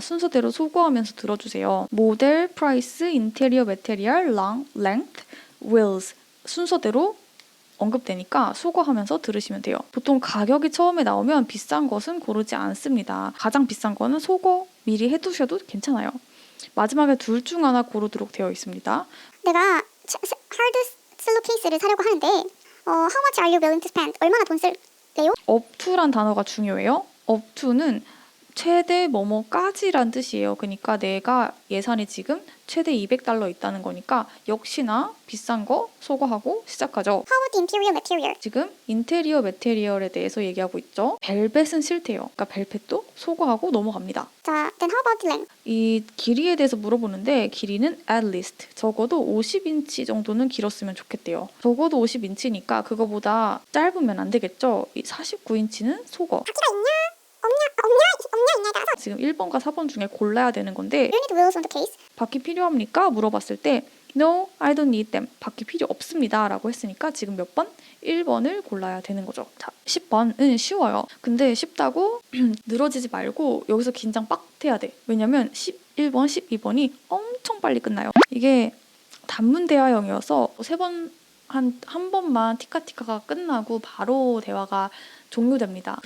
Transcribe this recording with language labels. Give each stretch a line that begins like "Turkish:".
Korean: 순서대로 소거하면서 들어주세요. 모델, 프라이스, 인테리어, 매테리얼, 랭th, wheels 순서대로 언급되니까 소거하면서 들으시면 돼요. 보통 가격이 처음에 나오면 비싼 것은 고르지 않습니다. 가장 비싼 거는 소거 미리 해두셔도 괜찮아요. 마지막에 둘 중 하나 고르도록 되어 있습니다. 내가 하드 슬로 케이스를 사려고 하는데
English: how much are you willing to spend?
Korean: 얼마나 돈 쓸래요? up to란 단어가 중요해요. up to는 최대 뭐뭐까지란 뜻이에요. 그러니까 내가 예산이 지금 최대 $200 있다는 거니까 역시나 비싼 거 소거하고 시작하죠.
English: How about the interior material?
Korean: 지금 인테리어 매테리얼에 대해서 얘기하고 있죠. 벨벳은 싫대요. 그러니까 벨벳도 소거하고 넘어갑니다.
English: 자, then how about the length?
Korean: 이 길이에 대해서 물어보는데 길이는 at least 적어도 50인치 정도는 길었으면 좋겠대요. 적어도 50인치니까 그거보다 짧으면 안 되겠죠. 이 49인치는 소거. 바퀴가 있냐? 있냐? 따라서 지금 1번과 4번 중에 골라야 되는 건데
English: you need wheels on the case.
Korean: 바퀴 필요합니까? 물어봤을 때
English: No, I don't need them.
Korean: 바퀴 필요 없습니다. 라고 했으니까 지금 몇 번? 1번을 골라야 되는 거죠. 자, 10번은 쉬워요. 근데 쉽다고 늘어지지 말고 여기서 긴장 빡 해야 돼. 왜냐면 11번, 12번이 엄청 빨리 끝나요. 이게 단문 대화형이어서 한 번만 티카티카가 끝나고 바로 대화가 종료됩니다.